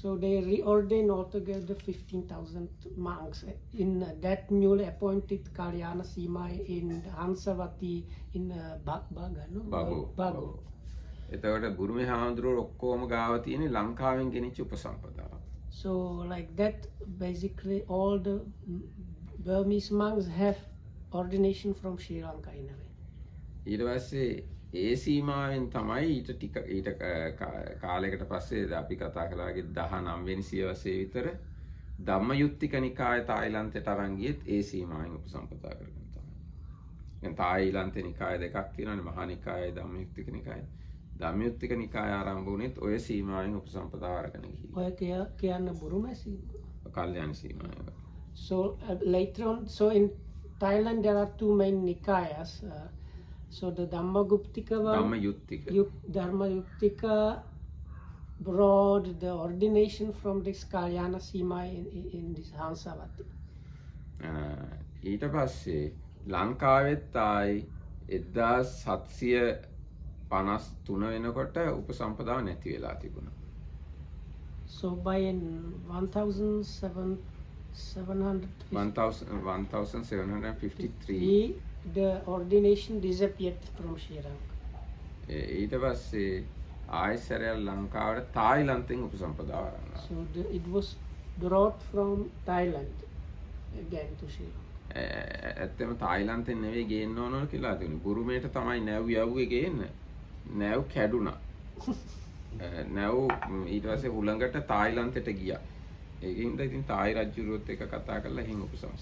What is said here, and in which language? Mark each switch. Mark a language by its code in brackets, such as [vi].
[en] So they reordained altogether 15,000 monks in that newly appointed Kalyana Sima in Hansavati in Baga, no? Bago. [si] එතකොට බුරුමේ හාමුදුරුවෝ ඔක්කොම ගාව තියෙන්නේ ලංකාවෙන් ගෙනිච්ච උපසම්පදාව. [en] So like that, basically all the Burmese monks have ordination from Sri Lanka in a way. [si] ඊට පස්සේ ඒ සීමාවෙන් තමයි ඊට කාලයකට පස්සේ අපි කතා කළාගේ 19 වෙනි සියවසේ විතර ධම්මයුත්තික නිකාය තායිලන්තයට අරන් ගියෙත් ඒ සීමාවෙන් උපසම්පදා කරගෙන තමයි. දැන් තායිලන්තේ නිකාය දෙකක් තියෙනවානේ, මහා නිකායයි ධම්මයුත්තික නිකායයි. ධම්මයුත්තික නිකාය ආරම්භ වුණෙත් ඔය සීමාවෙන් උපසම්පදා අරගෙන ගිහින්. ඔය කියන්න බුරුමේ සීමා. කල්යාණ සීමාව. [en] So later on, so in Thailand there are two main nikayas. So the Dhammaguptika one, Dharmayuktika brought the ordination from this Kalyana Sima in this Hansavati. [si] ඊට පස්සේ ලංකාවෙත් ආයි 1753 වෙනකොට උපසම්පදාව නැති වෙලා තිබුණා. [en] So by 1753 the ordination disappeared from Sri Lanka. [si] ඊට පස්සේ ආයසරයක් ලංකාවට තායිලන්තෙන් උපසම්පදාව ආරම්භ. [en] So it was brought from Thailand again to Sri Lanka. [si] ඇත්තම තායිලන්තෙන් නෙවෙයි ගේන්න ඕන කියලා තිබුණේ. බුරුමේට තමයි නැව් යවුවේ ගේන්න. නැව් කැඩුනා. නැව් ඊට පස්සේ හුළඟට තායිලන්තෙට ගියා. ඒකින්ද ඉතින් තායි රජුරුවත් එක්ක කතා කරලා එහෙන් උපසම්පදා.